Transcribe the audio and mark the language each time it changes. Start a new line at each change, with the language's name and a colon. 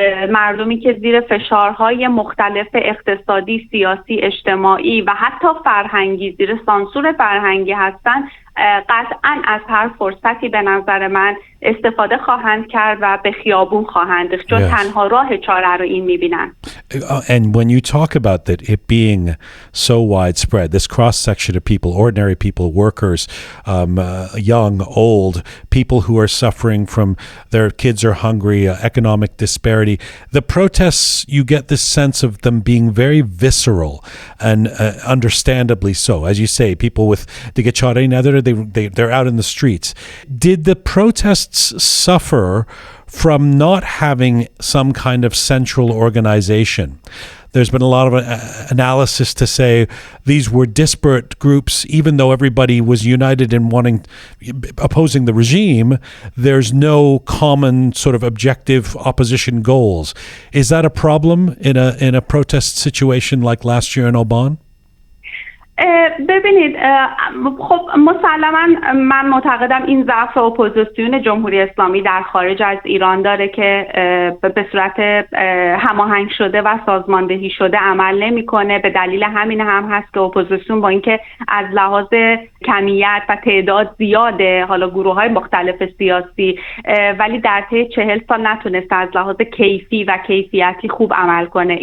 Persian: مردمی که زیر فشارهای مختلف اقتصادی، سیاسی، اجتماعی و حتی فرهنگی، زیر سانسور فرهنگی هستن، قطعاً از هر فرصتی به نظر من استفاده خواهند کرد و به خیابون خواهند ریخت، چون تنها راه چاره رو این میبینن.
English: And when you talk about that it being so widespread, this cross-section of people, ordinary people, workers, young, old, people who are suffering from their kids are hungry, economic disparity, the protests, you get this sense of them being very visceral and understandably so. As you say, people with they're out in the streets. Did the protests suffer from not having some kind of central organization? There's been a lot of analysis to say these were disparate groups, even though everybody was united in opposing the regime. There's no common sort of objective opposition goals. Is that a problem in a protest situation like last year in Aban?
Persian: ببینید خب مسلما من معتقدم این ضعف اپوزیسیون جمهوری اسلامی در خارج از ایران داره که به صورت هماهنگ شده و سازماندهی شده عمل نمیکنه. به دلیل همین هم هست که اپوزیسیون با اینکه از لحاظ کمیت و تعداد زیاده، حالا گروه‌های مختلف سیاسی، ولی در طی 40 سال نتونسته از لحاظ کیفی و کیفیتی خوب عمل کنه.